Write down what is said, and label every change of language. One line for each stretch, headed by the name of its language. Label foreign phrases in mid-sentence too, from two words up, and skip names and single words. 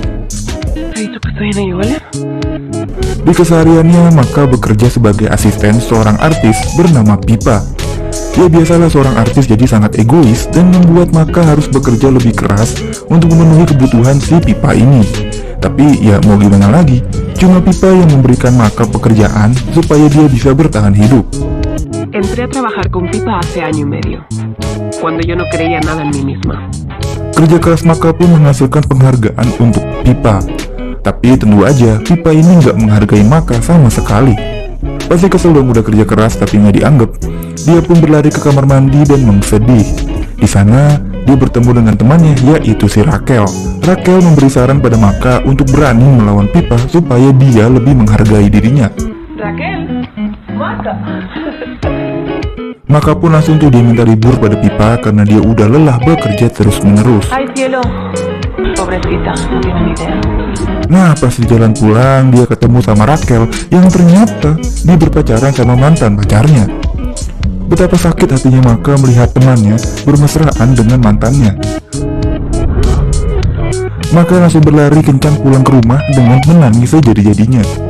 Indonesian: Di kesehariannya, Maka bekerja sebagai asisten seorang artis bernama Pipa. Dia biasalah seorang artis jadi sangat egois dan membuat Maka harus bekerja lebih keras untuk memenuhi kebutuhan si Pipa ini. Tapi ya mau gimana lagi, cuma Pipa yang memberikan Maka pekerjaan supaya dia bisa bertahan hidup.
Spanish: Entré a trabajar con Pipa hace año y medio, cuando yo no creía nada en mí misma.
Indonesian: Kerja keras Maka pun menghasilkan penghargaan untuk Pipa. Tapi tentu aja Pipa ini nggak menghargai Maka sama sekali. Pasti kesel dong udah kerja keras tapi nggak dianggap. Dia pun berlari ke kamar mandi dan bersedih. Di sana dia bertemu dengan temannya, yaitu si Raquel. Raquel memberi saran pada Maka untuk berani melawan Pipa supaya dia lebih menghargai dirinya. Raquel, Maka. Maka pun langsung tuh dia minta libur pada Pipa karena dia udah lelah bekerja terus-menerus.
Spanish: Ay, cielo. Pobrecita, no tiene ni idea.
Indonesian: Nah, pas di jalan pulang dia ketemu sama Raquel yang ternyata dia berpacaran sama mantan pacarnya. Betapa sakit hatinya Maka melihat temannya bermesraan dengan mantannya. Maka langsung berlari kencang pulang ke rumah dengan menangis sejadi-jadinya.